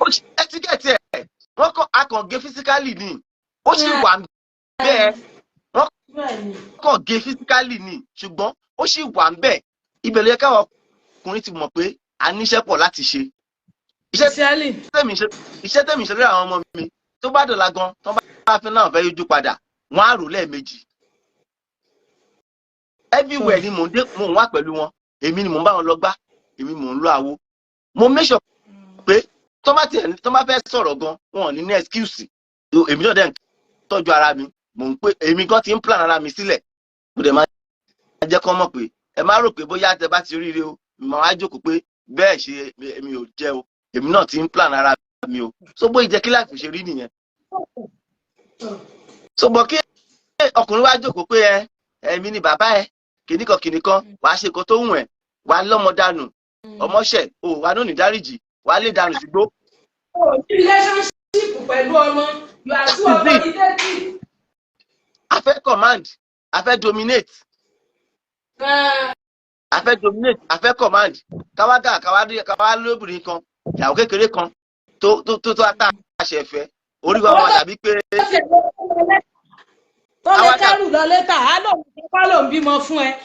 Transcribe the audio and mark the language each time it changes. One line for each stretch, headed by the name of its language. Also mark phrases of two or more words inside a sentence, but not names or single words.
Yoruba: ẹ ti gẹ̀ẹ́tì ẹ̀ wọ́n kọ́ akàngé physically ni ó sì wà bẹ́ẹ̀ wọ́n kọ́ gé physically ni ṣùgbọ́n ó sì wà bẹ́ẹ̀ ibẹ̀ ló yẹ káwọn ọkùnrin ti mọ̀ pé a níṣẹ́ pọ̀ láti ṣe. iṣẹ́ tẹ̀mí ṣe lórí àwọn ọmọ mi tó bá dọ̀la gan tó bá fi náà fẹ́ yójú padà wọ́n á rò lẹ́ẹ̀mejì. Everywhere ni mò ń wá pẹ̀lú wọn, èmi ni mò ń bá wọn lọ gbá, èmi mò ń lọ àwo. Mo make sure pé tó bá fẹ́ sọ̀rọ̀ gan wọn ò ní excuse. Èmi náà dẹ̀ ń tọ́jú ara mi, mò ń pé èmi gan ti ń plan ara mi sílẹ̀. Mo dẹ̀ máa jẹ́ kó mọ̀ pé ẹ má rò pé bóyá tẹ bá ti ríire o, màá wá jókòó pé bẹ́ẹ̀ ṣe èmi ò jẹ́ o, èmi náà ti ń plan ara mi o. So bó ìjẹ́ kí láìpẹ́ ṣe rí nìyẹn. So bọ̀ kí ọkùnrin wá jókòó pé èmi ni bàbá ẹ kìnnìkan wàá ṣe nǹkan tó wù ẹ́, wàá lọ́mọ dànù, ọmọṣẹ́ o wà ní dáríjì, wàá lè dànù sígbó. Relationship pẹ̀lú ọmọ,
English: you are too authoritative.
Yoruba: A fẹ́ command, a fẹ́ dominate. A fẹ́ dominate, a fẹ́ command. Káwá lóbìnrin kan, ìyàwó kékeré kan tó àṣẹ ìfẹ́. Orí wa wà dàbí pé. Tó lè kẹ́rù lọ létà, á lòun kọ́ lòun bímọ fún ẹ.